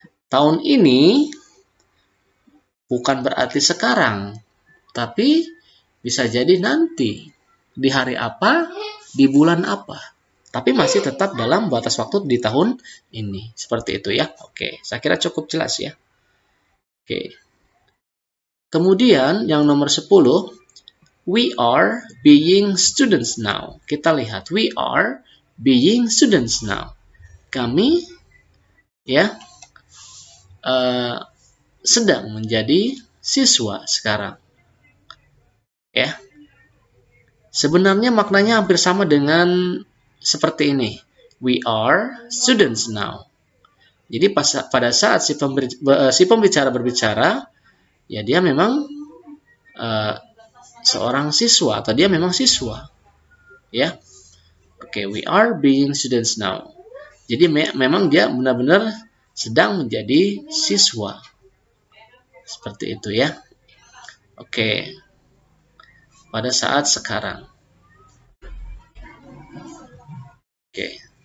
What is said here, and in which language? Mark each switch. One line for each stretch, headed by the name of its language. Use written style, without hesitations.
Indonesian: Tahun ini bukan berarti sekarang, tapi bisa jadi nanti, di hari apa, di bulan apa. Tapi masih tetap dalam batas waktu di tahun ini. Seperti itu ya. Oke, saya kira cukup jelas ya. Oke. Kemudian yang nomor 10,
English: we are being students now.
Indonesian: Kita lihat,
English: we are being students now.
Indonesian: Kami ya sedang menjadi siswa sekarang. Ya. Sebenarnya maknanya hampir sama dengan seperti ini.
English: We are students now.
Indonesian: Jadi pada saat si pembicara berbicara, ya dia memang seorang siswa atau dia memang siswa. Ya.
English: Oke, we are being students now.
Indonesian: Jadi memang dia benar-benar sedang menjadi siswa. Seperti itu ya. Oke. Pada saat sekarang. Oke.